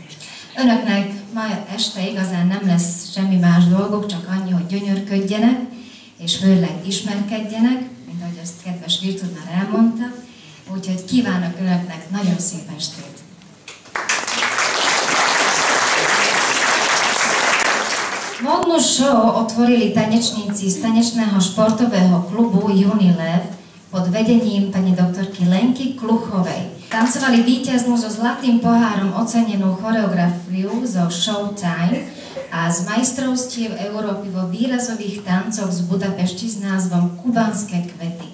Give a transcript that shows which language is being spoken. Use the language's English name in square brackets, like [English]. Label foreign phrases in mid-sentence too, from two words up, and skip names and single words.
[Hungarian] Önöknek ma este igazán nem lesz semmi más dolgok, csak annyi, hogy gyönyörködjenek, és főleg ismerkedjenek, mint ahogy azt kedves Virtud már elmondta. Úgyhogy kívánok Önöknek nagyon szép estét! [Slovak] Módnu show otvorili tanečníci z tanečného športového klubu Unilev pod vedením pani doktorky Lenky Kluchovej. Tancovali víťaznú so zlatým pohárom ocenenú choreografiu zo Showtime a z majstrovstiev Európy vo výrazových tancoch z Budapešti s názvom Kubanské kvety.